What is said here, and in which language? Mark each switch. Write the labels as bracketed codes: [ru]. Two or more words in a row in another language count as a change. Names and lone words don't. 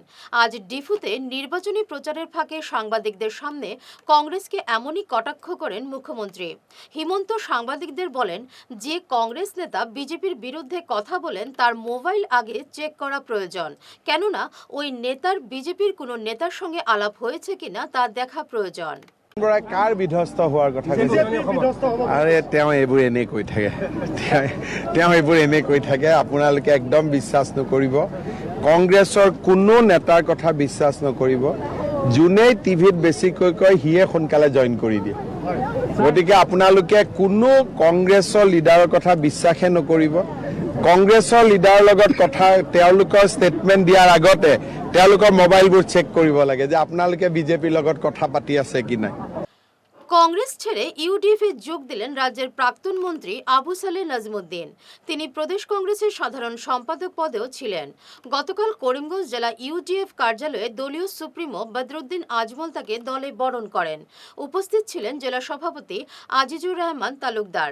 [bn] আজ ডিফুতে নির্বাচনী প্রচারের ফাঁকে সাংবাদিকদের সামনে কংগ্রেসকে এমনই কটাক্ষ করেন মুখ্যমন্ত্রী। হিমন্ত সাংবাদিকদের বলেন, যে কংগ্রেস নেতা বিজেপির বিরুদ্ধে কথা বলেন তার মোবাইল আগে চেক করা প্রয়োজন, কেননা ওই নেতার বিজেপির কোনো নেতার সঙ্গে আলাপ হয়েছে কিনা তা দেখা প্রয়োজন। [as] বৰাই কাৰ বিধ্বস্ত হোৱাৰ কথা কৈছে? আৰে তেওঁ এইবোৰ এনেই কৈ থাকে, তেওঁ এইবোৰ এনেই কৈ থাকে। আপোনালোকে একদম বিশ্বাস নকৰিব, কংগ্ৰেছৰ কোনো নেতাৰ কথা বিশ্বাস নকৰিব। যোনেই টিভিত বেছিকৈ কয় সিয়ে সোনকালে জইন কৰি দিয়ে। গতিকে আপোনালোকে কোনো কংগ্ৰেছৰ লিডাৰৰ কথা বিশ্বাসে নকৰিব। কংগ্ৰেছৰ লিডাৰৰ লগত কথা তেওঁলোকৰ ষ্টেটমেণ্ট দিয়াৰ আগতে তেওঁলোকৰ মোবাইলবোৰ চেক কৰিব লাগে যে আপোনালোকে বিজেপিৰ লগত কথা পাতি আছে কি নাই। [bn] কংগ্রেস ছেড়ে ইউডিএফে যোগ দিলেন রাজ্যের প্রাক্তন মন্ত্রী আবু সালেহ নাজমুদ্দিন। তিনি প্রদেশ কংগ্রেসের সাধারণ সম্পাদক পদেও ছিলেন। গতকাল করিমগঞ্জ জেলা ইউডিএফ কার্যালয়ে দলীয় সুপ্রিমো বদরুদ্দিন আজমল তাকে দলে বরণ করেন। উপস্থিত ছিলেন জেলা সভাপতি আজিজুর রহমান তালুকদার।